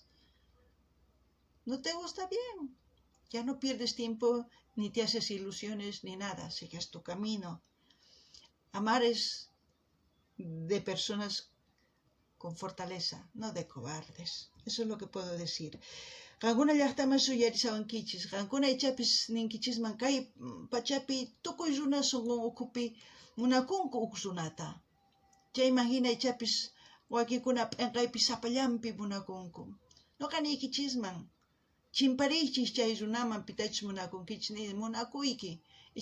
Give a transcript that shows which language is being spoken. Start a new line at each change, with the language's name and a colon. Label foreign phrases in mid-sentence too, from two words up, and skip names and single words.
Spanish: ¿No te gusta? Bien. Ya no pierdes tiempo, ni te haces ilusiones, ni nada, sigues tu camino. Amar es de personas con fortaleza, no de cobardes. Eso es lo que puedo decir.
Quechua: Qankuna llaqtaman suyarisawankichis, qankuna ichapis ninkichisman kay pachapi tukuy runa sunqun ukhupi munakunku uk runata. Chayman hina ichapis wakinkuna p'inqaypi sapallanpi munakunku. Nuqa niykichisman, chimpariychis chay runaman pitachus munakunkichis, munakuyki.